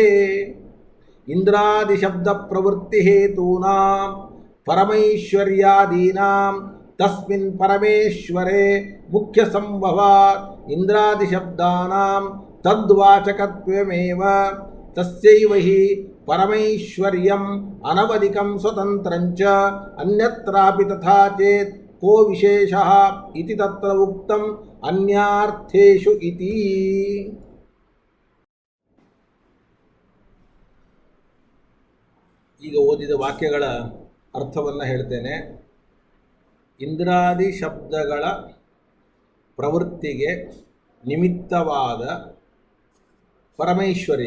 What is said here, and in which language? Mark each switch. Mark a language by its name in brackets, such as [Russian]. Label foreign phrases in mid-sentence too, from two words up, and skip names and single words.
[Sanskrit] ಇಂದ್ರಾದಿ ಶಬ್ದ ಪ್ರವೃತ್ತಿ ಹೇತೂನಾಂ ಪರಮೈಶ್ವರ್ಯಾದೀನಾಂ ತಸ್ಮಿನ್ ಪರಮೇಶ್ವರೇ ಮುಖ್ಯ ಸಂಭವಾತ್. ಇಂದ್ರಾದಿ ಶಬ್ದಾನಾಂ ತದ್ವಾಚಕತ್ವಮೇವ ತಸ್ಯೈವ ಹಿ ಪರಮೈಶ್ವರ್ಯಂ ಅನವಧಿಕಂ ಸ್ವತಂತ್ರಂಚ ಅನ್ಯತ್ರಾಪಿ ತಥಾ ಚೇತ್ ಕೋ ವಿಶೇಷಃ ಇತಿ ತತ್ರ ಉಕ್ತಂ ಅನ್ಯಾರ್ಥೇಷು ಇತಿ. [Kannada] ಈಗ ಓದಿದ ವಾಕ್ಯಗಳ ಅರ್ಥವನ್ನು ಹೇಳ್ತೇನೆ. ಇಂದ್ರಾದಿ ಶಬ್ದಗಳ ಪ್ರವೃತ್ತಿಗೆ ನಿಮಿತ್ತವಾದ ಪರಮೈಶ್ವರ್ಯ.